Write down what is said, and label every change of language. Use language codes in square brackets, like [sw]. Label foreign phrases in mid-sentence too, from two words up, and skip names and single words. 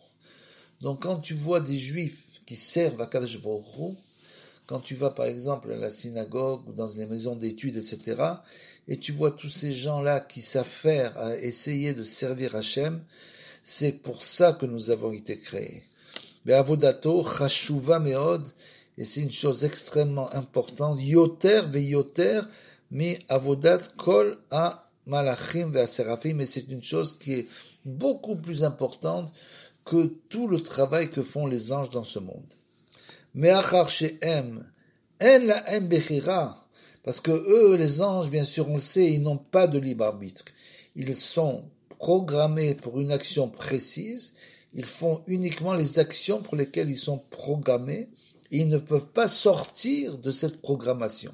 [fr] Donc quand tu vois des juifs qui servent à Kadosh Baruch Hu, quand tu vas par exemple à la synagogue ou dans les maisons d'études, etc., et tu vois tous ces gens-là qui savent faire, à essayer de servir Hachem, c'est pour ça que nous avons été créés. [he] בעבודתו חשובה מאוד, [fr] et c'est une chose extrêmement importante, [he] יותר ויותר, מי עבודת כל ה מלאכים והשרפים, [fr] et c'est une chose qui est beaucoup plus importante que tout le travail que font les anges dans ce monde. [he] מאחר שהם, אין להם בחירה, [fr] parce que eux, les anges, bien sûr, on le sait, ils n'ont pas de libre arbitre. Ils sont programmés pour une action précise, ils font uniquement les actions pour lesquelles ils sont programmés, et ils ne peuvent pas sortir de cette programmation.